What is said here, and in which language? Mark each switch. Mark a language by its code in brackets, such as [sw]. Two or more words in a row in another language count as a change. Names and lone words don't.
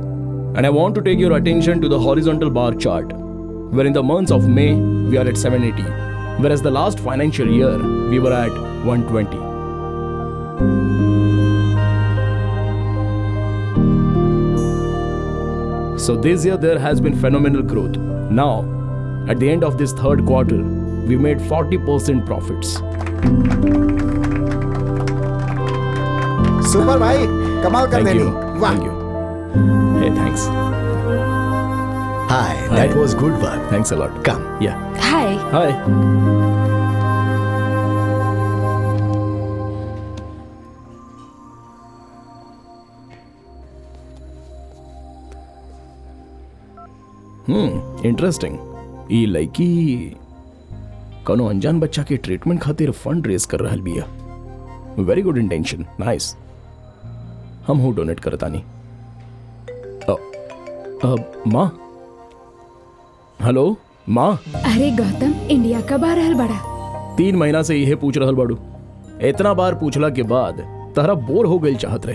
[en] And I want to take your attention to the horizontal bar chart, where in the months of May, we are at 780, whereas the last financial year, we were at 120. So this year there has been phenomenal growth. Now, at the end of this third quarter, we made 40% profits. [bho] सुपर भाई, कमाल कर [en] Thank [bho] देनी। [en] you. [bho] वाह। [en] Thank you. Hey, thanks. Hi, that was good work. Thanks a lot. Come. Yeah. Hi. Hi. इंटरेस्टिंग। [bho] ई लड़की कोनो अनजान बच्चा के ट्रीटमेंट खातिर फंड रेज कर रहल बिया। [en] very good intention, nice. [bho] हम हूँ डोनेट करतानी। माँ, हेलो माँ। अरे गौतम, इंडिया कब आ रहल बड़ा? 3 महीना से यही पूछ रहल बाड़ू। इतना बार पूछला के बाद तहरा बोर हो गई चाहत रहे।